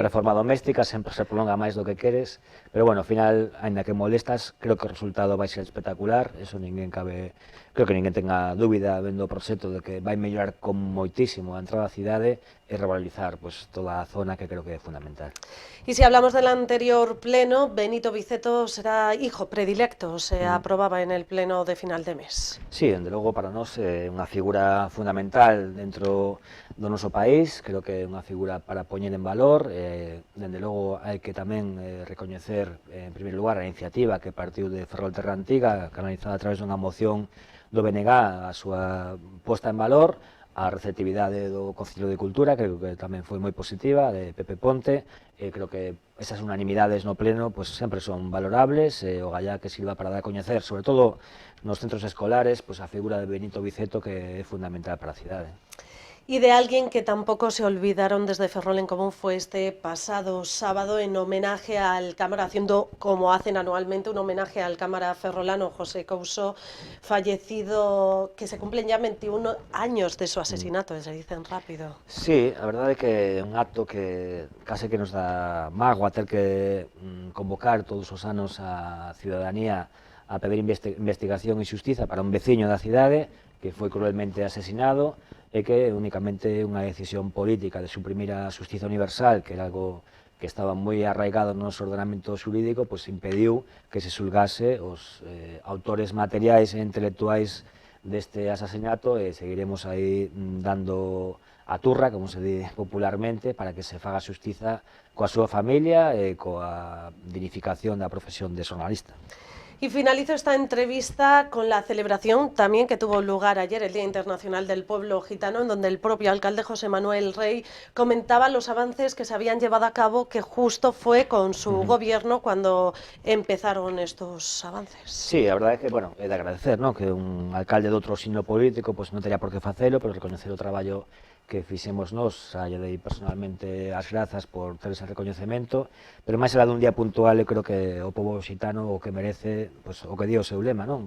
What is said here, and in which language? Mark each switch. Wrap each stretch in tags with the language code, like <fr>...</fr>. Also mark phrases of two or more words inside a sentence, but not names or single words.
<gl>unha reforma doméstica sempre se prolonga máis do que queres, pero bueno, ao final, aínda que molestas, creo que o resultado vai ser espectacular, eso creo que ninguén tenga dúbida vendo o proxecto de que vai mellorar con moitísimo a entrada á cidade e revalorizar toda a zona, que creo que é fundamental.</gl> <es>Y si hablamos del anterior pleno, Benito Viceto será hijo predilecto, se aprobaba en el pleno de final de mes.</es> <gl>Sí, dende logo para nós é unha figura fundamental dentro do noso país, creo que é unha figura para poñer en valor, dende logo hai que tamén recoñecer en primeiro lugar a iniciativa que partiu de Ferrol Terra Antiga, canalizada a través dunha moción do BNG, a súa posta en valor, a receptividade do Concello de Cultura, creo que tamén foi moi positiva, de Pepe Ponte, creo que esas unanimidades no pleno sempre son valorables, o gallá que sirva para dar a coñecer, sobre todo nos centros escolares, a figura de Benito Viceto, que é fundamental para a cidade.</gl> <es>Y de alguien que tampoco se olvidaron desde Ferrol en Común fue este pasado sábado en homenaje al cámara, haciendo como hacen anualmente un homenaje al cámara ferrolano José Couso, fallecido, que se cumplen ya 21 años de su asesinato, se dicen rápido.</es> <gl>Sí, a verdade é que é un acto que case que nos dá mágoa ter que convocar todos os anos a ciudadanía a pedir investigación e xustiza para un veciño da cidade que foi cruelmente asesinado e que únicamente unha decisión política de suprimir a xustiza universal, que era algo que estaba moi arraigado no noso ordenamento xurídico, pois impediu que se xulgase os autores materiais e intelectuais deste asasinato, e seguiremos aí dando a turra, como se di popularmente, para que se faga xustiza coa súa familia e coa dignificación da profesión de xornalista.</gl> <es>Y finalizo esta entrevista con la celebración también que tuvo lugar ayer, el Día Internacional del Pueblo Gitano, en donde el propio alcalde José Manuel Rey comentaba los avances que se habían llevado a cabo, que justo fue con su gobierno cuando empezaron estos avances.</es> <gl>Sí, a verdade é que, bueno, é de agradecer, ¿no?, que un alcalde de outro signo político pois non teria por que facelo, pero recoñecer o traballo que fixemos nós, lle dei personalmente as grazas por ter ese recoñecemento, pero máis alá dun día puntual, eu creo que o pobo xitano o que merece, pois, o que di o seu lema, non?</gl>